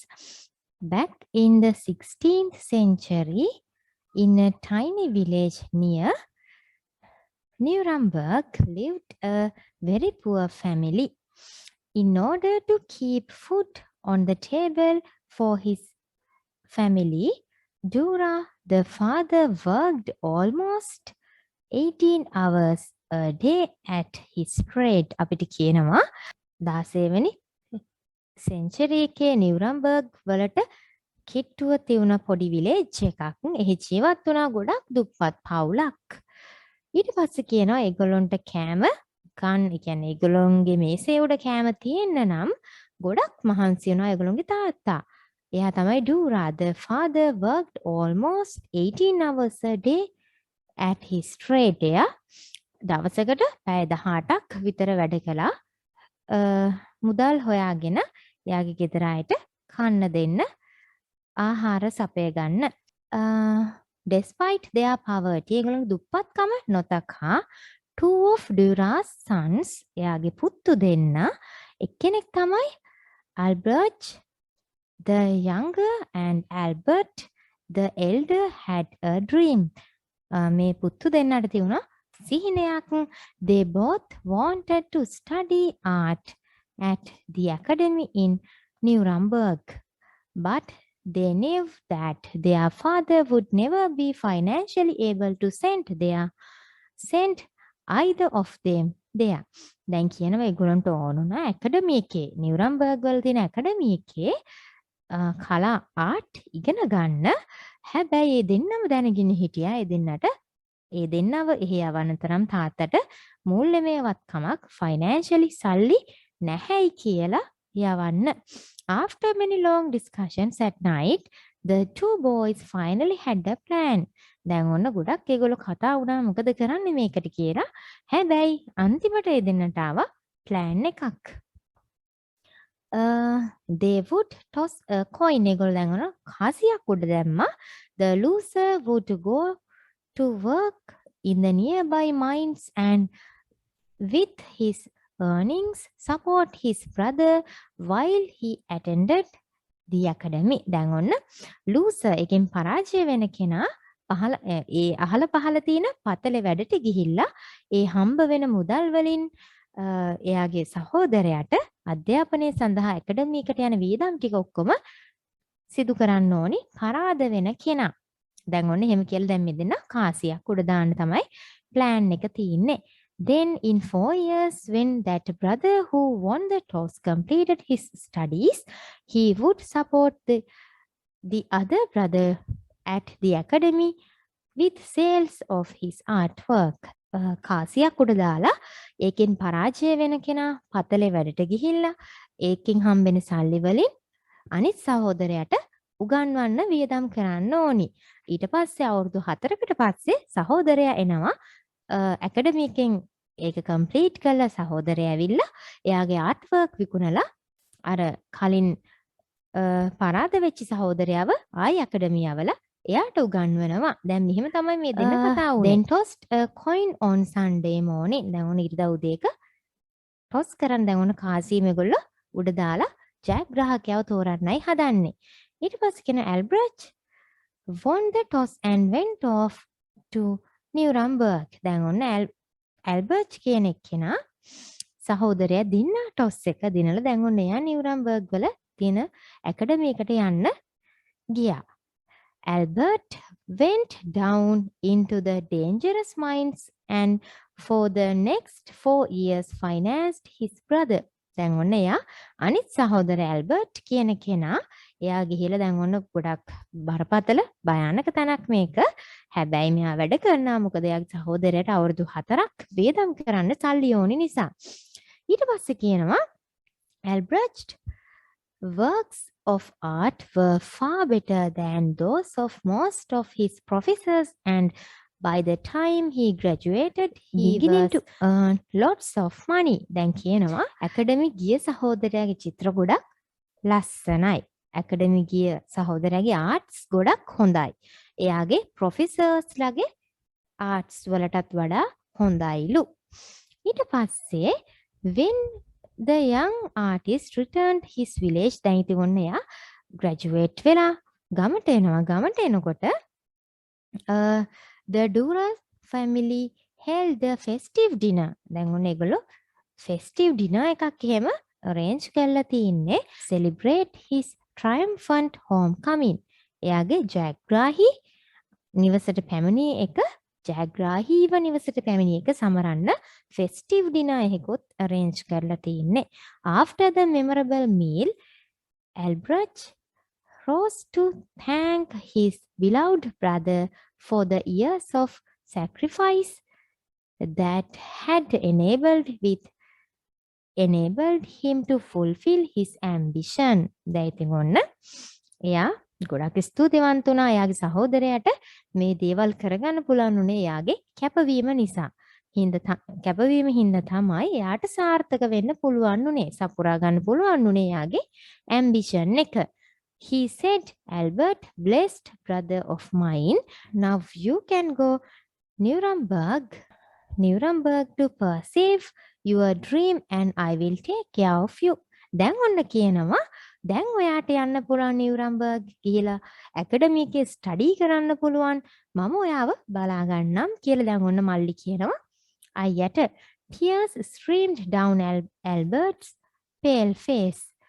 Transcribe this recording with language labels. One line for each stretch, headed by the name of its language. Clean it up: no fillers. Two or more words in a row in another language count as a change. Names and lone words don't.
English: Back in the 16th century, in a tiny village near Nuremberg lived a very poor family. In order to keep food on the table for his family, Dura, the father, worked almost 18 hours a day at his trade.
Sinhala: අපිට කියනවා 16 වෙනි සෙන්චරි එකේ නිවරම්බර්ග් වලට කිට්ටුව තියුණ පොඩි විලේජ් එකක්. එහි ජීවත් වුණා ගොඩක් දුප්පත් පවුලක්. ඊට පස්සේ කියනවා ඒගොල්ලොන්ට කෑම කන් ඒ කියන්නේ ඒගොල්ලොන්ගේ මේසේ උඩ කෑම තියෙන්න නම් ගොඩක් මහන්සි වෙනවා ඒගොල්ලොන්ගේ තාත්තා. එයා තමයි Dura.
English: The father worked almost 18 hours a day at his trade.
Sinhala: එයා දවසකට පැය 18ක් විතර වැඩ කළා. මුදල් හොයාගෙන එයාගේ ගෙදර අයට කන්න දෙන්න ආහාර සපය ගන්න.
English: Despite their poverty,
Sinhala: ඒගොල්ලෝ දුප්පත්කම නොතකා
English: two of Dura's sons,
Sinhala: එයාගේ පුත්තු දෙන්න, එක්කෙනෙක් තමයි
English: Albert the younger and Albert the elder had a dream.
Sinhala: මේ පුත්තු දෙන්නට තියුණා සිහිනයක්.
English: They both wanted to study art at the academy in Nuremberg, but they knew that their father would never be financially able to send either of them there.
Sinhala: දැන් කියනවා ඒගොල්ලන්ට ඕනුනා ඇකඩමි එකේ නිවරම්බර්ග් වල තියෙන ඇකඩමි එකේ කලා ආර්ට් ඉගෙන ගන්න. හැබැයි ඒ දෙන්නම දැනගෙන හිටියා ඒ දෙන්නට ඒ දෙන්නව එහි යවන්න තරම් තාත්තට මූල්‍යමයවත්කමක් financially සල්ලි නැහැයි කියලා යවන්න.
English: After many long discussions at night, the two boys finally had a plan.
Sinhala: දැන් ඔන්න ගොඩක් ඒගොල්ලෝ කතා වුණා මොකද කරන්නේ මේකට කියලා. හැබැයි අන්තිමට ඒ දෙන්නට ආවා plan එකක්.
English: They would toss a coin.
Sinhala: ඒගොල්ලෝ දැන් ඔන්න කාසියක් උඩ දැම්මා.
English: The loser would go to work in the nearby mines and with his earnings support his brother while he attended the academy.
Sinhala: දැන් ඔන්න loser එකෙන් පරාජය වෙන කෙනා පහල ඒ අහල පහල තියෙන පතලේ වැඩට ගිහිල්ලා ඒ හම්බ වෙන මුදල් වලින් එයාගේ සහෝදරයාට අධ්‍යාපනය සඳහා ඇකඩමි එකට යන වියදම් ටික ඔක්කොම සිදු කරන්න ඕනි පරාද වෙන කෙනා. දැන් ඔන්න එහෙම කියලා දැන් මෙදෙන කාසියක් උඩ දාන්න තමයි plan එක තියෙන්නේ.
English: Then in 4 years, when that brother who won the toss completed his studies, he would support the other brother at the academy with sales of his artwork.
Sinhala: කාසියක් උඩ දාලා ඒකෙන් පරාජය වෙන කෙනා පතලේ වැඩට ගිහිල්ලා ඒකෙන් හම්බෙන සල්ලි වලින් අනිත් සහෝදරයාට උගන්වන්න වියදම් කරන්න ඕනි. ඊට පස්සේ අවුරුදු 4කට පස්සේ සහෝදරයා එනවා ඇකඩමි එකෙන් ඒක කම්ප්ලීට් කළා. සහෝදරයා ඇවිල්ලා එයාගේ
English: art work
Sinhala: විකුණලා අර කලින් පරාද වෙච්ච සහෝදරයාව ආයි ඇකඩමි යවලා එයාට උගන්වනවා. දැන් මෙහෙම තමයි මේ දෙන්න කතා වුනේ.
English: Then tossed a coin on Sunday morning.
Sinhala: දැන් උන ඉරිදා උදේක toss කරන් දැන් උන කාසී මේගොල්ලෝ උඩ දාලා ජයග්‍රාහකයව තෝරන්නයි හදන්නේ. ඊට පස්සේ කියන
English: Albert won the toss and went off to Nuremberg.
Sinhala: දැන් ඔන්න ඇල්බර්ට් කියන එක්කෙනා සහෝදරයා දින්නා ටොස් එක දිනලා දැන් ඔන්න එයා නිවරම්බර්ග් වල තියෙන ඇකඩමි එකට යන්න ගියා. Albert went down into the dangerous mines and for the next 4 years financed his brother. දැන් ඔන්න එයා අනිත් සහෝදර ඇල්බර්ට් කියන කෙනා එයා ගිහිලා දැන් ඔන්න ගොඩක් බරපතල භයානක තැනක් මේක. හැබැයි මෙයා වැඩ කරනවා මොකද එයාගේ සහෝදරයට අවුරුදු 4ක් වේදම් කරන්න සල්ලි ඕනි නිසා. ඊට පස්සේ කියනවා
English: Albrecht works of art were far better than those of most of his professors and by the time he graduated he beginning to earn lots of money.
Sinhala: දැන් කියනවා ඇකඩමි ගිය සහෝදරයාගේ චිත්‍ර ගොඩක් ලස්සනයි. ඇකඩමි ගිය සහෝදරයාගේ ආර්ට්ස් ගොඩක් හොඳයි. එයාගේ ප්‍රොෆෙසර්ස් ලගේ ආර්ට්ස් වලටත් වඩා හොඳයිලු. ඊට පස්සේ
English: when The young artist returned his village.
Sinhala: දැන් ඉතින් ඔන්න එයා graduate වෙලා ගමට එනවා. ගමට එනකොට
English: the Dura family held a festive dinner.
Sinhala: දැන් ඔන්න ඒගොල්ලෝ
English: festive dinner
Sinhala: එකක් එහෙම arrange කරලා තින්නේ
English: celebrate his triumphant homecoming.
Sinhala: එයාගේ ජයග්‍රාහී නිවසට පැමිණි එක ජයග්‍රාහීව නිවසට පැමිණි එක සමරන්න
English: festive dinner
Sinhala: එකකුත් arrange කරලා තින්නේ.
English: After the memorable meal, Albrecht rose to thank his beloved brother for the years of sacrifice that had enabled him to fulfill his ambition.
Sinhala: දැන් ඉතින් ඔන්න එයා ගොඩක් ස්තුතිවන්ත වුණා එයාගේ සහෝදරයාට මේ දේවල් කරගන්න පුළුවන් උනේ එයාගේ කැපවීම නිසා. කැපවීම හින්දා තමයි එයාට සාර්ථක වෙන්න පුළුවන් උනේ. සපුරා ගන්න පුළුවන් උනේ එයාගේ ambition එක.
English: He said, Albert, blessed brother of mine, now you can go Nuremberg to perceive your dream and I will take care of you.
Sinhala: දැන් ඔන්න කියනවා දැන් ඔයාට යන්න පුළුවන් නිවරම්බර්ග් ගිහිලා ඇකඩමි එකේ ස්ටඩි කරන්න පුළුවන් මම ඔයාව බලා ගන්නම් කියලා දැන් ඔන්න මල්ලි කියනවා අයියට
English: tears streamed down Albert's pale face.